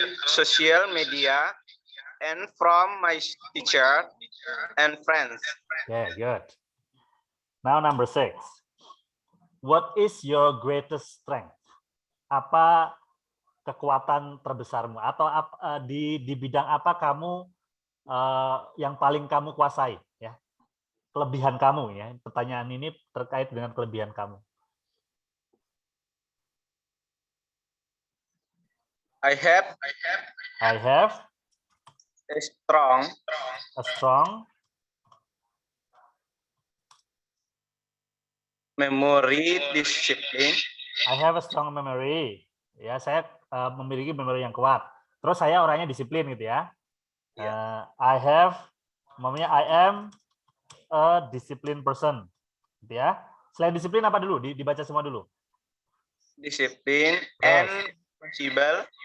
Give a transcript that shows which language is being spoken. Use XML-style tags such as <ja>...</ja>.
<en>social media, and from my teacher and friends. Okay, good. Now number 6. What is your greatest strength?</en> <id>Apa kekuatan terbesarmu? Atau di bidang apa kamu yang paling kamu kuasai? Ya, kelebihan kamu ya. Pertanyaan ini terkait dengan kelebihan kamu.</id> <en>I have a strong memory discipline. I have a strong memory.</en> <id>Ya, saya memiliki memori yang kuat. Terus saya orangnya disiplin gitu ya.</id> <en>I am a disciplined person.</en> <id>Gitu ya. Selain disiplin apa dulu? Dibaca semua dulu.</id> <en>Disiplin and responsible.</en>